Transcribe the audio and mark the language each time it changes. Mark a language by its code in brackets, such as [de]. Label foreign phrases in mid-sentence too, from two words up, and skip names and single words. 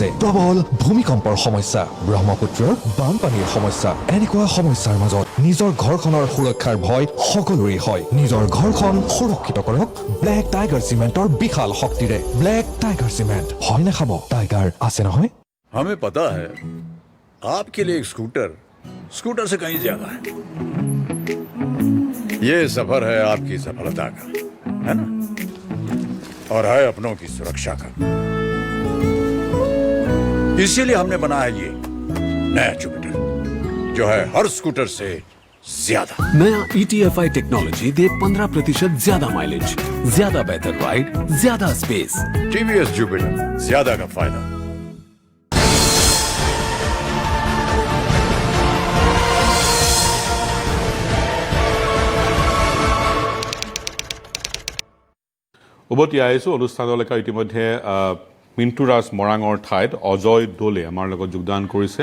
[as] প্ৰবল ভূমিকম্পৰ সমস্যা, ব্ৰহ্মপুত্ৰৰ বানপানীৰ সমস্যা। এনেকুৱা সমস্যাৰ মাজত নিজৰ ঘৰখনৰ সুৰক্ষাৰ ভয় সকলোৰে হয়। নিজৰ ঘৰখন সুৰক্ষিত কৰক ব্লেক টাইগাৰ চিমেণ্টৰ বিশাল শক্তিৰে। ব্লেক টাইগাৰ চিমেণ্ট হয় নে খাব? টাইগাৰ আছে নহয়? [hi] हमें पता है आपके लिए एक स्कूटर से कहीं ज्यादा है। ये सफर है आपकी सफलता का, है ना, और है अपनों की सुरक्षा का। इसीलिए हमने बनाया ये नया जुपिटर, जो है हर स्कूटर से ज्यादा। नया ETFI टेक्नोलॉजी दे 15% ज्यादा माइलेज, ज्यादा बेहतर राइड, ज्यादा स्पेस। TVS जुपिटर, ज्यादा का फायदा। [as] উভতি আহিছোঁ অনুষ্ঠানলৈকে। ইতিমধ্যে মিণ্টুৰাজ মৰাঙৰ ঠাইত অজয় দোলে আমাৰ লগত যোগদান কৰিছে।